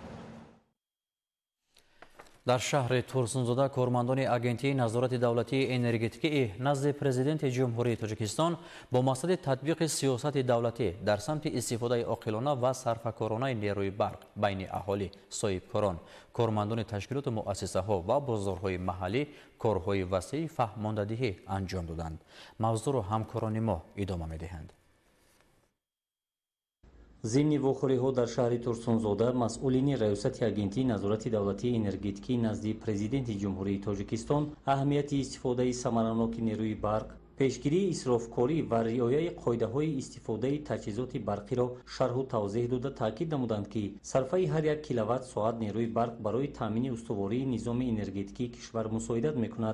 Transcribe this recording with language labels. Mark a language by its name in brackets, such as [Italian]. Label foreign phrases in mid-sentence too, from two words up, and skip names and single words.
[Persian] در شهر ترسونزاده کارمندان اگنتی نظارت دولتی انرژتیکی نزد پرزیدنت جمهوری تاجیکستان با مقصد تطبیق سیاست دولتی در سمت استفاده عاقلانه و صرفه‌کارانه نیروی برق بین اهالی صاحبکاران، کارمندان تشکیلات و مؤسسه‌ها و بازارهای محلی کارهای وسیع فهماندهی انجام دادند. موضوع را همکاران ما ادامه می‌دهند. ضمن واخوری‌ها در شهر ترسونزاده مسئولین ریاست [Tajik] агентии назорати давлатии энергетикӣ назди президенти ҷумҳурии тоҷикистон аҳамияти истифодаи самараноки нерӯи барқ, пешгирии исрофкорӣ ва риояи қоидаҳои истифодаи таҷҳизоти барқиро шарҳу тавзеҳ дода таъкид намуданд, ки сарфаи ҳар як киловатт-соат нерӯи барқ барои таъмини устувории низоми энергетикии кишвар мусоидат мекунад.